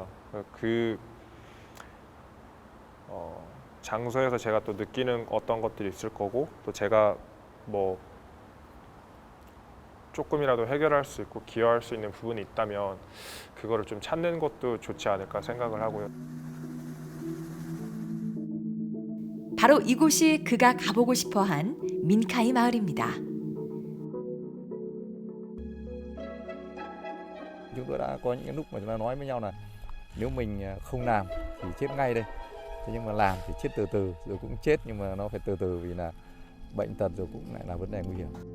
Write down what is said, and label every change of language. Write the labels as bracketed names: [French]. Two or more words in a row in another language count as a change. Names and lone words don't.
[Korean] 그 장소에서 제가 또 느끼는 어떤 것들이 있을 거고 또 제가 뭐 조금이라도 해결할 수 있고 기여할 수 있는 부분이 있다면 그거를 좀 찾는 것도 좋지 않을까 생각을 하고요. 바로 이곳이 그가 가보고 싶어한 민카이 마을입니다. [Vietnamese] Chúng tôi đã có những lúc mà chúng ta nói với nhau là nếu mình không làm thì chết ngay đây. Thế nhưng mà làm thì chết từ từ rồi cũng chết nhưng mà nó phải từ từ vì là bệnh tật rồi cũng lại là vấn đề nguy hiểm.